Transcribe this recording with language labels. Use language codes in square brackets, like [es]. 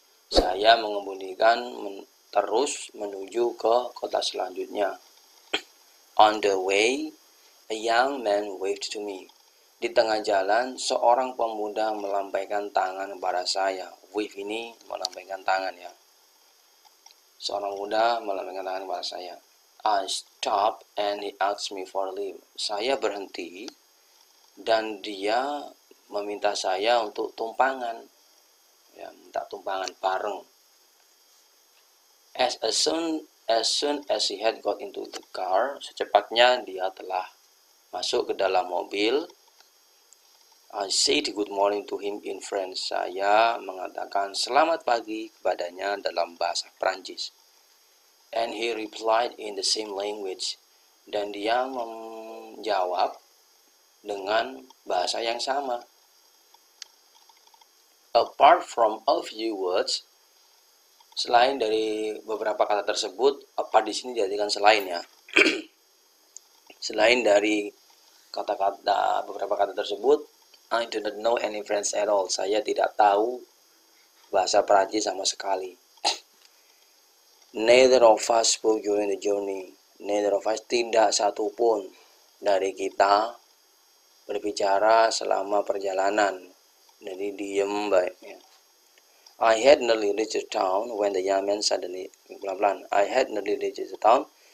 [id] Saya mengemudikan terus menuju ke kota selanjutnya. [en] On the way, a young man waved to me. [id] Di tengah jalan, seorang pemuda melambaikan tangan kepada saya. Wave ini melambaikan tangan ya. Seorang pemuda melambaikan tangan kepada saya. [en] I stopped and he asked me for a lift. [id] Saya berhenti dan dia meminta saya untuk tumpangan. Ya, minta tumpangan bareng. [en] As soon as he had got into the car, [id] secepatnya dia telah masuk ke dalam mobil. [en] I said good morning to him in French. [id] Saya mengatakan selamat pagi kepadanya dalam bahasa Prancis. [en] And he replied in the same language. [id] Dan dia menjawab dengan bahasa yang sama. [en] Apart from a few words, [id] selain dari beberapa kata tersebut, apart di sini diartikan selain ya. Selain dari kata-kata beberapa kata tersebut, [en] I do not know any French at all. [id] Saya tidak tahu bahasa Prancis sama sekali. [en] Neither of us spoke during the journey. Neither of us, [id] tidak satupun dari kita berbicara selama perjalanan. Jadi diem baiknya. [en] I had nearly reached the town when the young man suddenly, [id] pelan-pelan. [en] I had nearly reached the town.